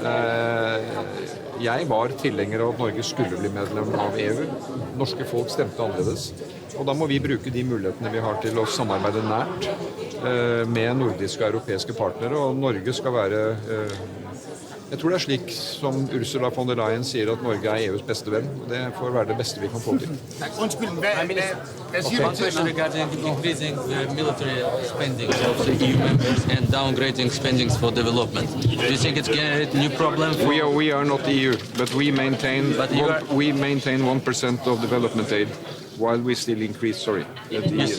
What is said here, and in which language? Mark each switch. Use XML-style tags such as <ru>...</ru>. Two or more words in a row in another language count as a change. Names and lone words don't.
<no>Jeg var tilhenger av at Norge skulle bli medlem av EU. Norske folk stemte annerledes. Og da må vi bruke de mulighetene vi har til å samarbeide nært med nordiske og europeiske partnere. Og Norge skal være... Jeg tror det er slik som Ursula von der Leyen sier, at Norge er EUs beste venn. Det får være det beste vi kan få til.</no> <da>Undskyld, hvad siger du til</da> <en>regarding increasing military spending of the EU members and downgrading spendings for development? Do you think it's generate new problem? We are not EU, but we maintain 1% of development aid while we still increase. Sorry.</en>